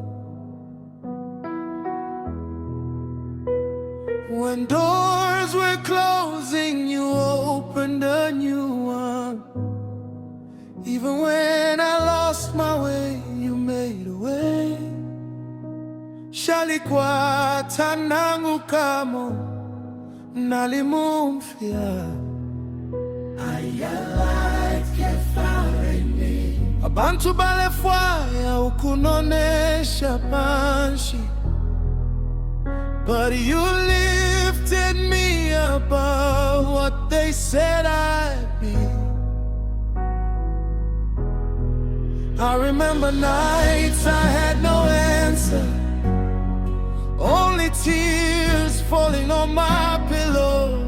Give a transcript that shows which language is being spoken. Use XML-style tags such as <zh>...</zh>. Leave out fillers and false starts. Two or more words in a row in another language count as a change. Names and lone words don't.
<en>When doors were closing, you opened a new one. Even when I lost my way, you made a way.</en> <bem>Shalikwa tanangu kamo nalimumfia. Abantu balefwaya ukunonesha panshi,</bem> <en>but you lifted me above what they said I'd be. I remember nights I had no answer, only tears falling on my pillow.</en>